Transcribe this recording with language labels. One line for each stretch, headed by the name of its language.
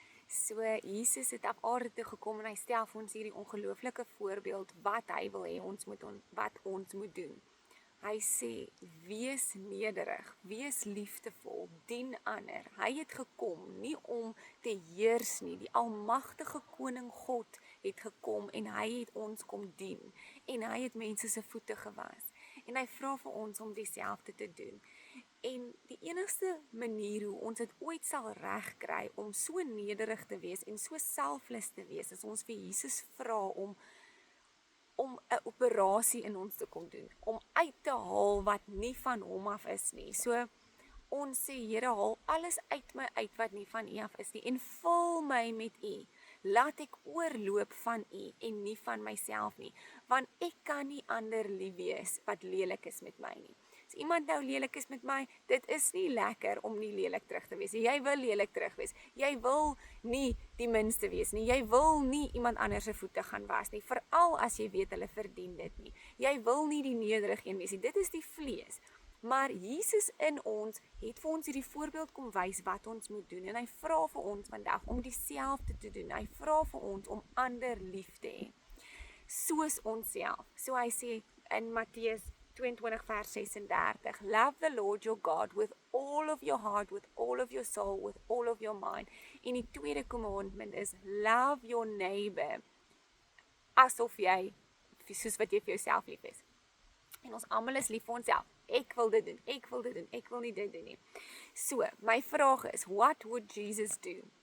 Afrikaans: So, Jesus het op aarde toe gekom en hy stel vir ons hierdie ongelooflike voorbeeld wat hy wil hê wat ons moet doen. Hy sê, wees nederig, wees liefdevol, dien ander. Hy het gekom nie om te heers nie. Die almagtige koning God het gekom en hy het ons kom dien. En hy het mense se voete gewas. En hy vra vir ons om dieselfde te doen. En die enigste manier hoe ons dit ooit sal regkry om so nederig te wees en so selfless te wees, is ons vir Jesus vra om 'n operasie in ons te kom doen, om uit te haal wat nie van hom af is nie. So ons sê, Here, haal alles uit my uit wat nie van U af is nie en vul my met U. Laat ek oorloop van U en nie van myself nie, want ek kan nie ander lief wees wat lelik is met my nie. As iemand nou lelik is met my, dit is nie lekker om nie lelik terug te wees. Jy wil lelik terug wees. Jy wil nie die minste wees nie. Jy wil nie iemand anders se voete gaan was nie, veral as jy weet hulle verdien dit nie. Jy wil nie die nederige een wees nie. Dit is die vlees. Maar Jesus in ons het vir ons hierdie voorbeeld kom wys wat ons moet doen. En hy vra vir ons vandag om dieselfde te doen. Hy vra vir ons om ander lief te hê, soos onsself. So hy sê in Matteus 22 vers 36,
English: love the Lord your God with all of your heart, with all of your soul, with all of your mind.
Afrikaans: En die tweede commandment is,
English: love your neighbor,
Afrikaans: asof jy, soos wat jy vir jouself lief is. En ons almal is lief vir onsself. Ek wil dit doen, ek wil dit doen, ek wil nie dit doen nie. So, my vraag is,
English: what would Jesus do?